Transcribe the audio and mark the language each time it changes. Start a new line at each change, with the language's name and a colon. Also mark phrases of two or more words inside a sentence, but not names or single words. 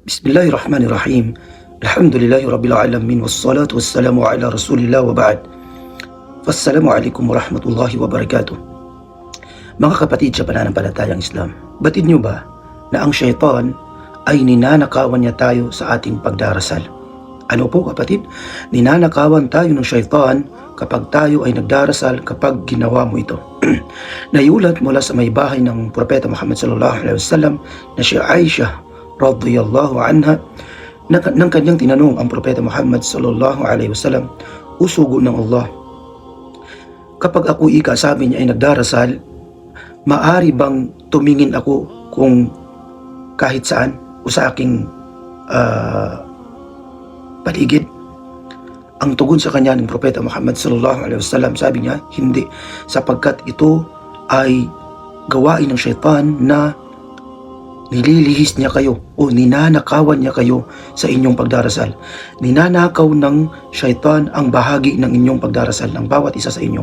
Arabic: بسم الله الرحمن الرحيم الحمد لله رب العالمين. والصلاة والسلام على رسول الله وبعد والسلام عليكم ورحمة الله وبركاته.
Filipino: Mga kapatid sa pananampalatayang Islam, batid nyo ba na ang syaitan ay ninanakawan niya tayo sa ating pagdarasal? Ano po kapatid? Ninanakawan tayo ng syaitan kapag tayo ay nagdarasal kapag ginawa mo ito. Naiulat mula sa may bahay ng Propeta Muhammad
Arabic: صلى الله عليه وسلم
Filipino: na si Aisha
Arabic: رضي الله عنها
Filipino: nang kanyang tinanong ang Propeta Muhammad
Arabic: صلى الله عليه وسلم,
Filipino: "O sugo ng Allah, kapag ako sabi niya ay nagdarasal, maari bang tumingin ako kung kahit saan o sa aking paligid?" Ang tugon sa kanya ng Propeta Muhammad
Arabic: صلى الله عليه وسلم,
Filipino: sabi niya, hindi, sapagkat ito ay gawain ng syaitan na nililihis niya kayo o ninanakawan niya kayo sa inyong pagdarasal. Ninanakaw ng syaitan ang bahagi ng inyong pagdarasal ng bawat isa sa inyo.